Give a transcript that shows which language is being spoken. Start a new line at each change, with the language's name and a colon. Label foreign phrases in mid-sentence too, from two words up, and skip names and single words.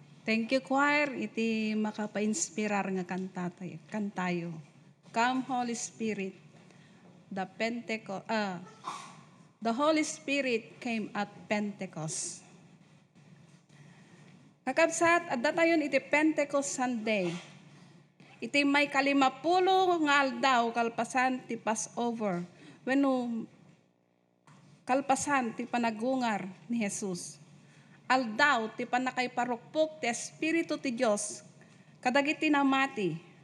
English: Thank you, choir.
Iloko: Iti makapa-inspirar nga kantayo.
English: Come, Holy Spirit. The Holy Spirit came at Pentecost.
Iloko: Kakabsat, at datayon iti Pentecost Sunday. Iti may 50 nga aldaw kalpasan ti Passover. Wenno kalpasan ti panagungar ni Jesus. Aldaw ti panakay parukpok ti Espiritu ti Dios kadagiti namati.